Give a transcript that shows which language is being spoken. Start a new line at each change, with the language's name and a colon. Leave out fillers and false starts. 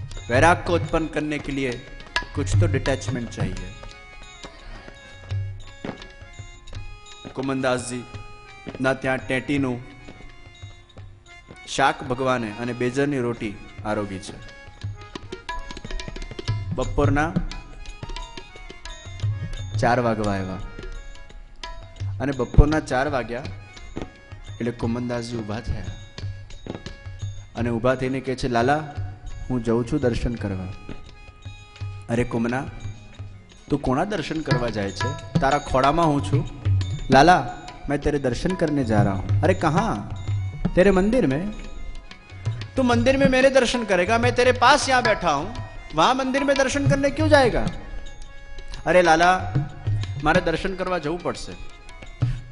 Hindi: वैराग को उत्पन्न करने के लिए कुछ तो डिटैचमेंट चाहिए।
Gujarati: कुमनदास जी ना त्या टेटीનું શાક ભગવાને અને બેજરની રોટી આરોગી છે। બપોરના 4 વાગવા આવ્યા અને બપોરના 4 વાગ્યા એટલે કુમનદાસજી ઊભા થયા અને ઊભા થઈને કહે છે, લાલા હું જઉં છું દર્શન કરવા। અરે કુમના, તું કોના દર્શન કરવા જાય છે? તારા ખોડામાં હું છું।
Hindi: लाला मैं तेरे दर्शन करने जा रहा हूं। अरे कहां? तेरे मंदिर में। तू मंदिर में मेरे दर्शन करेगा? मैं तेरे पास यहां बैठा हूं, वहां मंदिर में दर्शन करने क्यों जाएगा?
Gujarati: अरे लाला मारे दर्शन करवा जવું પડશે।